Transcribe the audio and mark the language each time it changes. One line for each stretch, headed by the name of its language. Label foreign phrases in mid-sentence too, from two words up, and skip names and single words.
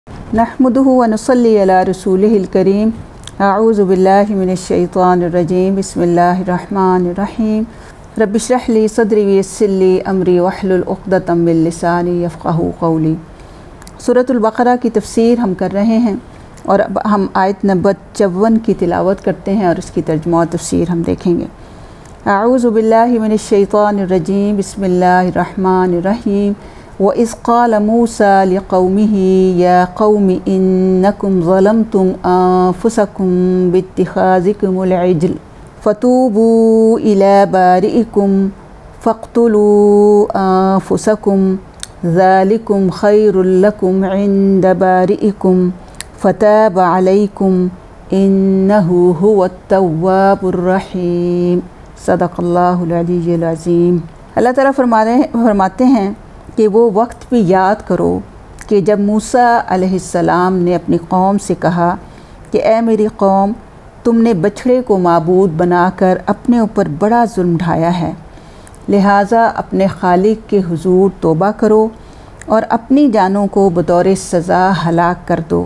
Arabic: نحمده ونصلي على رسوله الكريم أعوذ بالله من الشيطان الرجيم. بسم الله الرحمن الرحيم. رب اشرح لي صدري ويسر لي أمري واحلل عقدة من لساني يفقهوا قولي.
Hindi: सूरतुल बक़रा की तफ़सीर हम कर रहे हैं और अब हम आयत नंबर 54 की तिलावत करते हैं और इसकी तर्जुमा और तफ़सीर हम देखेंगे।
Arabic: أعوذ بالله من الشيطان الرجيم. بسم الله الرحمن الرحيم. وإذ قال موسى لقومه يا قوم إنكم ظلمتم أنفسكم باتخاذكم العجل فتوبوا إلى بارئكم فاقتلوا أنفسكم ذلكم خير لكم عند بارئكم فتاب عليكم إنه هو التواب الرحيم. صدق الله العلي العظيم.
Hindi: अल्लाह ताला फरमाते हैं कि वो वक्त भी याद करो कि जब मूसा अलैहिस्सलाम ने अपनी कौम से कहा कि ए मेरी कौम, तुमने बछड़े को माबूद बनाकर अपने ऊपर बड़ा जुल्म ढाया है, लिहाजा अपने खालिक के हुजूर तौबा करो और अपनी जानों को बतौर सज़ा हलाक कर दो।